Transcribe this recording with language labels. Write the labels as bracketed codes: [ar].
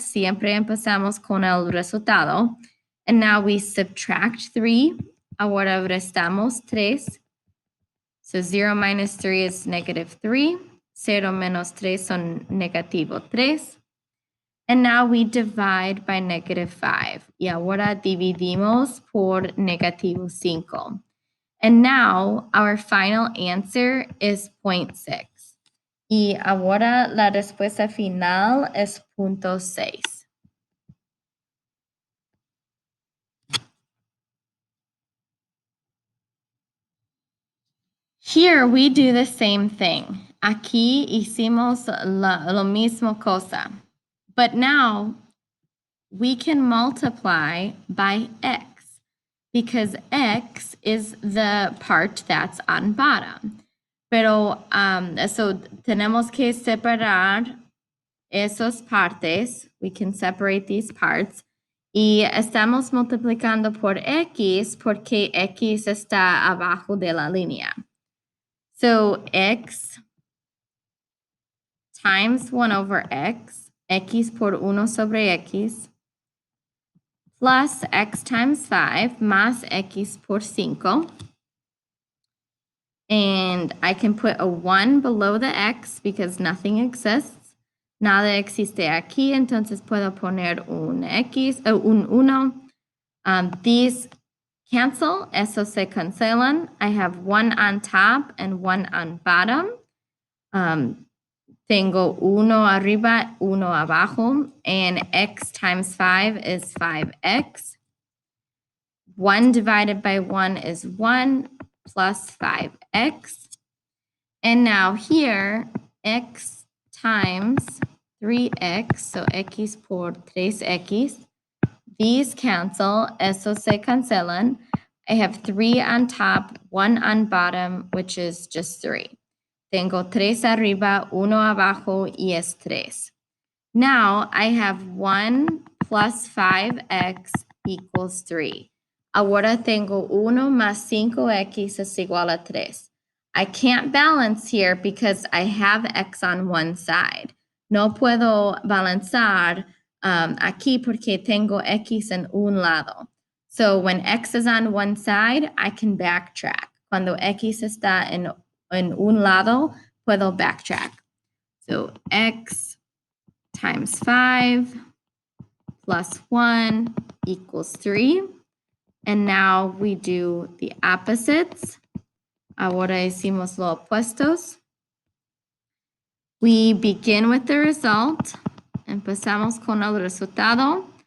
[es] Siempre empezamos con el resultado. [en] And now we subtract 3. [es] Ahora restamos 3. [en] So 0 minus 3 is negative 3. [es] 0 menos 3 son negativo 3. [en] And now we divide by negative 5. [es] Y ahora dividimos por negativo 5. [en] And now our final answer is 0.6. [es] Y ahora la respuesta final es 0.6. [en] Here we do the same thing. [es] Aquí hicimos lo mismo cosa. [en] But now we can multiply by x because x is the part that's on bottom. [es] Pero, so tenemos que separar esos partes. [en] We can separate these parts. [es] Y estamos multiplicando por x porque x está abajo de la línea. [en] So x times 1 over x, [es] x por 1 sobre x, [en] plus x times 5 [es] más x por 5. [en] And I can put a 1 below the x because nothing exists. [es] Nada existe aquí, entonces puedo poner un x, un 1. [en] These cancel, [es] eso se cancelan. [en] I have 1 on top and 1 on bottom. [es] Tengo 1 arriba, 1 abajo, [en] and x times 5 is 5x. 1 divided by 1 is 1 plus 5x. And now here, x times 3x, so [es] x por 3x. [en] These cancel, [es] eso se cancelan. [en] I have 3 on top, 1 on bottom, which is just 3. [es] Tengo 3 arriba, 1 abajo, y es 3. [en] Now I have 1 plus 5x equals 3. [es] Ahora tengo 1 más 5x es igual a 3. [en] I can't balance here because I have x on one side. [es] No puedo balanzar aquí porque tengo x en un lado. [en] So when x is on one side, I can backtrack. [es] Cuando x está en un lado, puedo backtrack. [en] So x times 5 plus 1 equals 3. And now we do the opposites. [es] Ahora hicimos los opuestos. [en] We begin with the result. [es] Empezamos con el resultado.